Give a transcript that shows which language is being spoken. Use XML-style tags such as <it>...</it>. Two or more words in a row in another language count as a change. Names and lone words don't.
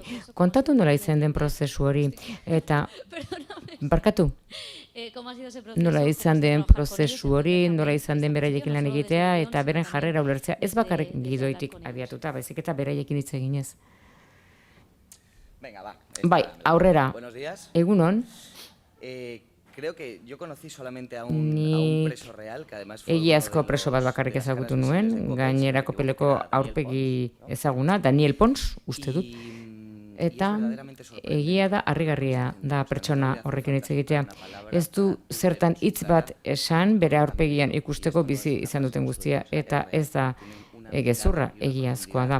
<eu>Kontatu nola izan den prozesu hori, eta, barkatu, nola izan den prozesu hori, nola izan den beraiekin lan egitea, eta beren jarrera ulertzea, ez bakarrik gidoitik abiatuta, baizik eta beraiekin hitz eginez.</eu> <es>Venga, va.</es> <eu>Bai, aurrera,</eu> <es>Buenos días.</es> <eu>egunon,</eu> <es>Creo que yo conocí solamente a un preso real, que además fue</es> <eu>egiazko preso bat bakarrik ezagutu nuen, gainera Kopeleko aurpegi ezaguna, Daniel Pons, uste dut. Eta egia da, harrigarria da pertsona horrekin hitz egitea. Ez du zertan hitz bat esan, bere aurpegian ikusteko bizi izan duten guztia, eta ez da gezurra egiazkoa da.</eu>